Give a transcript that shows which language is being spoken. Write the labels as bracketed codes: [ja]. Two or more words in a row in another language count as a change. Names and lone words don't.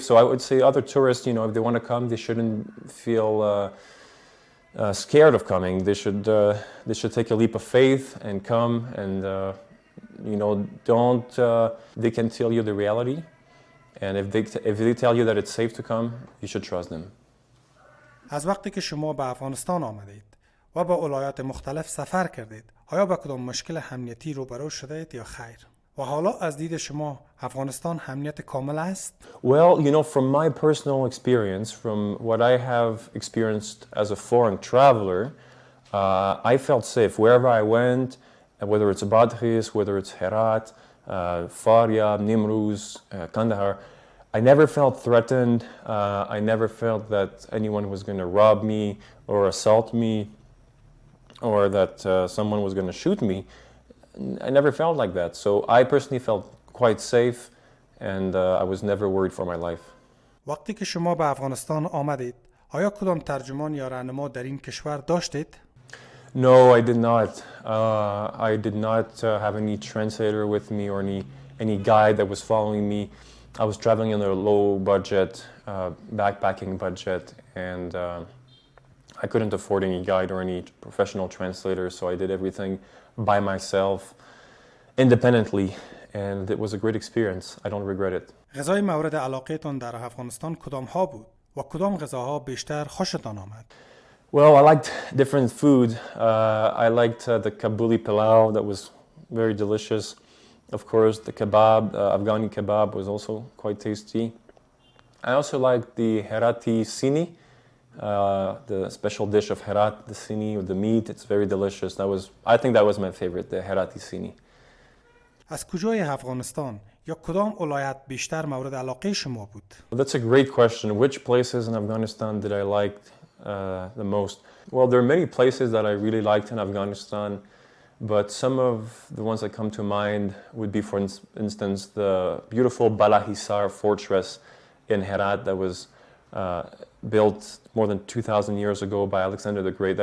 [en] So I would say other tourists, if they want to come, they shouldn't feel scared of coming. They should take a leap of faith and come, and don't. They can tell you the reality, and if they tell you that it's safe to come, you should trust them. [fa] از وقتی که شما به افغانستان آمدید و به ولایات مختلف سفر کردید، آیا با کدام مشکل امنیتی روبرو شدید یا خیر؟ و حالا از دید شما افغانستان امنیت کامل است؟ [en] Well, you know, from my personal experience, from what I have experienced as a foreign traveler, I felt safe wherever I went, whether it's Bادغیس, whether it's هرات, فاریاب, نیمروز, Kandahar. I never felt threatened. I never felt that anyone was going to rob me or assault me or that someone was going to shoot me. I never felt like that. So I personally felt quite safe and I was never worried for my life. [fa] وقتی که شما به افغانستان آمدید، آیا کدام ترجمان یا راهنما در این کشور داشتید؟ [en] No, I did not. I did not have any translator with me or any guide that was following me. I was traveling on a low budget, backpacking budget, and I couldn't afford any guide or any professional translator, so I did everything by myself, independently, and it was a great experience. I don't regret it. [fa] غذای مورد علاقه‌تان در افغانستان کدام ها بود و کدام غذاها بیشتر خوشتان آمد؟ [en] Well, I liked different food. I liked the Kabuli pilau, that was very delicious. Of course, the kebab, Afghani kebab was also quite tasty. I also liked the Herati sini, the special dish of Herat, the sini with the meat. It's very delicious. I think that was my favorite, the Herati sini. [fa] از کجای افغانستان یا کدام ولایت بیشتر مورد علاقه شما بود؟ [en] That's a great question. Which places in Afghanistan did I like the most? Well, there are many places that I really liked in Afghanistan, but some of the ones that come to mind would be, for instance, the beautiful Balahisar fortress in Herat that was built more than 2,000 years ago by Alexander the Great.